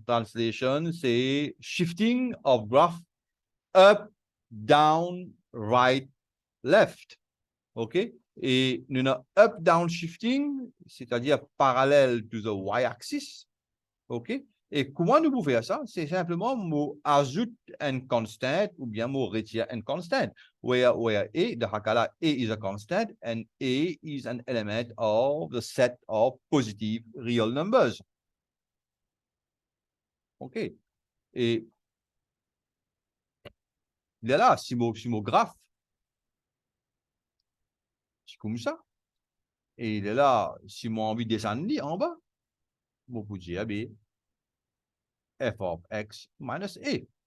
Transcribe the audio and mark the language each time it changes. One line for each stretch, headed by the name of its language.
English: Translation,
French: c'est
English: shifting of graph up, down, right, left. OK?
French: Et nous avons
English: up-down shifting,
French: c'est-à-dire parallèle
English: to the y-axis.
French: OK? Et comment nous pouvons faire ça? C'est simplement nous ajoute un constant ou bien nous retire un constant.
English: Where a, the hakala, a is a constant and a is an element of the set of positive real numbers. OK?
French: Et là, si mon graphe, c'est comme ça. Et là, si j'ai envie de descendre en bas, je peux dire,
English: f of x minus a.